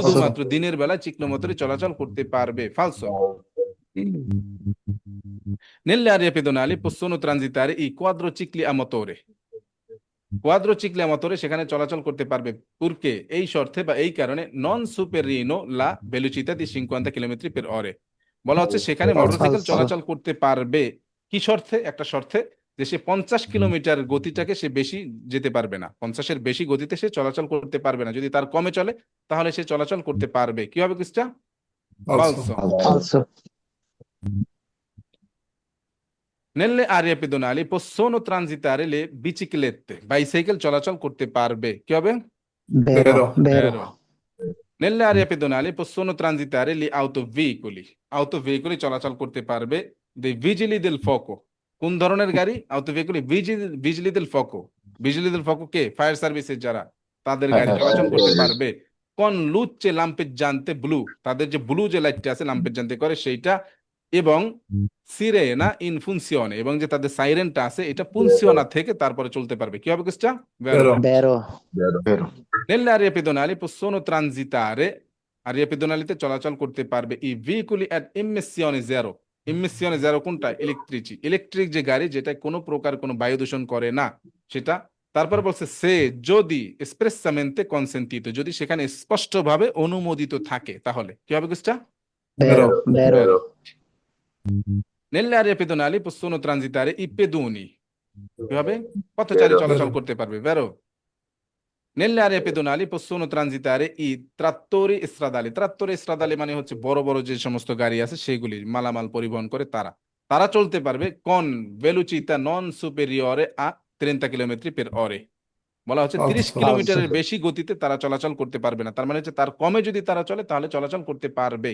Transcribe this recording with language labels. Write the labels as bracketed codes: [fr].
[bn] শুধুমাত্র দিনের বেলা চিক্লোমোটরি চলাচল করতে পারবে। [it] ফালসো। nelle aree pedonali possono transitare i quadrocicli a motore। [bn] কোয়াদ্রোচিক্লি [it] a motore [bn] সেখানে চলাচল করতে পারবে, পুরকে, এই শর্তে বা এই কারণে, নন সুপেরিনো লা ভেলোচিতা দি 50 কিলোমিটার পের অরে। বলা হচ্ছে সেখানে মোটরসাইকেল [it] Falso. [bn] চলাচল করতে পারবে কি শর্তে? একটা শর্তে, যে সে 50 কিলোমিটার গতিটাকে সে বেশি যেতে পারবে না, 50-এর বেশি গতিতে সে চলাচল করতে পারবে না, যদি তার কমে চলে তাহলে সে চলাচল করতে পারবে। কি হবে কিসটা? [it] Also. ফালসো। Falso. nelle aree pedonali possono transitare le biciclette। [bn] Bicycle চলাচল করতে পারবে। কি হবে? [it] Vero. Vero. Vero. nelle aree pedonali possono transitare gli autoveicoli। autoveicoli [bn] চলাচল করতে পারবে [it] dei vigili del fuoco। কোন ধরনের গাড়ি? autoveicoli vigili del fuoco। vigili del fuoco কে? [bn] ফায়ার সার্ভিসের যারা, তাদের গাড়ি চলাচল করতে পারবে। [it] con luce lampeggiante blu, [bn] তাদের যে ব্লু যে লাইটটা আছে লাম্পেজ্জান্তে করে সেইটা, এবং সিরেনা ইন ফুনসিওনে, এবং যে তাদের সাইরেনটা আছে এটা পুনসিওনা থেকে তারপরে চলতে পারবে। কি হবে question? [it] Vero. Vero. Vero. nelle aree pedonali possono transitare, [bn] area পেদোনালিতে চলাচল করতে পারবে [it] i veicoli ad emissione zero। [bn] emissione zero কোনটা? ইলেকট্রিক যে গাড়ি, যেটা কোনো প্রকার কোনো বায়ু দূষণ করে না, সেটা। তারপর বলছে সে যদি [it] espressamente consentito, [bn] যদি সেখানে স্পষ্টভাবে অনুমোদিত থাকে, তাহলে কি হবে question? [it] Vero. Vero. Vero. nelle aree pedonali possono transitare i pedoni। [bn] কি হবে? পথচারী [it] Vero. [bn] চলাচল [it] Vero. [bn] করতে পারবে। ভেরো। [it] nelle aree pedonali possono transitare i trattori stradali। [bn] trattori stradali মানে হচ্ছে বড় বড় যে সমস্ত গাড়ি আছে সেগুলি মালামাল পরিবহন করে, তারা তারা চলতে পারবে [it] con velocità non superiore a 30 [bn] kilometre per ore। বলা হচ্ছে 30 [it] Falso. [bn] কিলোমিটারের বেশি গতিতে তারা চলাচল করতে পারবে না, তার মানে হচ্ছে তার কমে যদি তারা চলে তাহলে চলাচল করতে পারবে।